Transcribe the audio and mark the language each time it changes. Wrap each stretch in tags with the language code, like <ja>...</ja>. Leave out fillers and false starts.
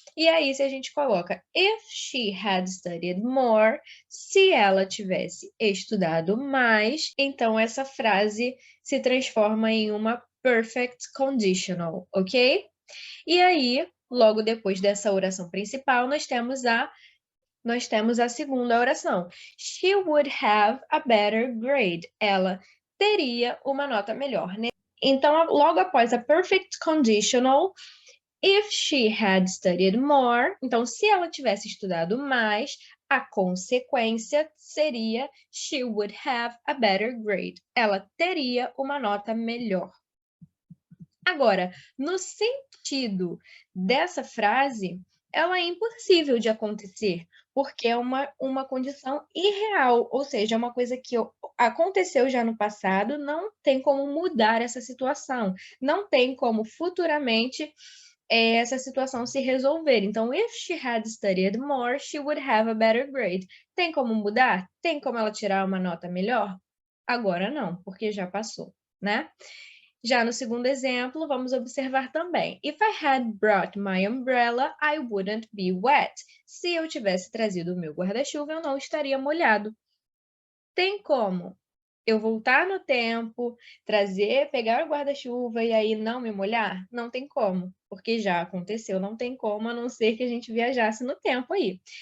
<pt>E aí, se a gente coloca</pt> <en>if she had studied more,</en> <pt>se ela tivesse estudado mais, então essa frase se transforma em uma perfect conditional, ok? E aí, logo depois dessa oração principal, nós temos a segunda oração.</pt> <en>She would have a better grade.</en> <pt>Ela teria uma nota melhor, né? Então, logo após a perfect conditional,</pt> <en>if she had studied more,</en> <pt>então se ela tivesse estudado mais, a consequência seria</pt> <en>she would have a better grade.</en> <pt>Ela teria uma nota melhor. Agora, no sentido dessa frase, ela é impossível de acontecer, porque é uma condição irreal, ou seja, é uma coisa que aconteceu já no passado, não tem como mudar essa situação, não tem como futuramente essa situação se resolver.</pt> <en>Então, if she had studied more, she would have a better grade.</en> <pt>Tem como mudar? Tem como ela tirar uma nota melhor? Agora não, porque já passou, né? Já no segundo exemplo, vamos observar também.</pt> <en>If I had brought my umbrella, I wouldn't be wet.</en> <pt>Se eu tivesse trazido o meu guarda-chuva, eu não estaria molhado. Tem como eu voltar no tempo, pegar o guarda-chuva e aí não me molhar? Não tem como, porque já aconteceu, não tem como, a não ser que a gente viajasse no tempo aí.</pt>